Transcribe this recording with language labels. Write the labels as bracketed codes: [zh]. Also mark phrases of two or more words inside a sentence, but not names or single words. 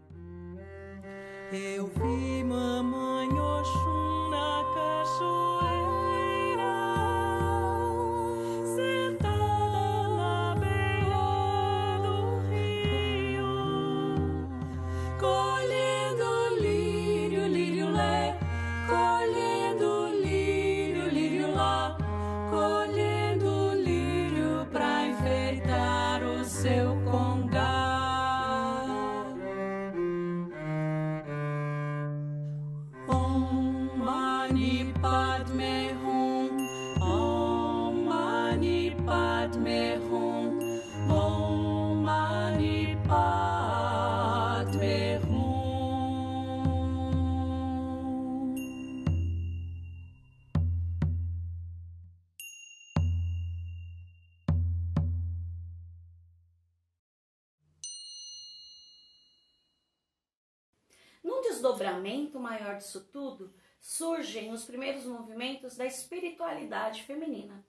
[pt] Eu vi mamãe Oxum na cachoeira, sentada na beira do rio, colhendo lírio, lírio lé, colhendo lírio, lírio lá, colhendo lírio pra enfeitar o seu congá. [sa] Om Mani Padme Hum, Om Mani Padme Hum, Om Mani Padme Hum. [pt] Num desdobramento maior disso tudo, surgem os primeiros movimentos da espiritualidade feminina.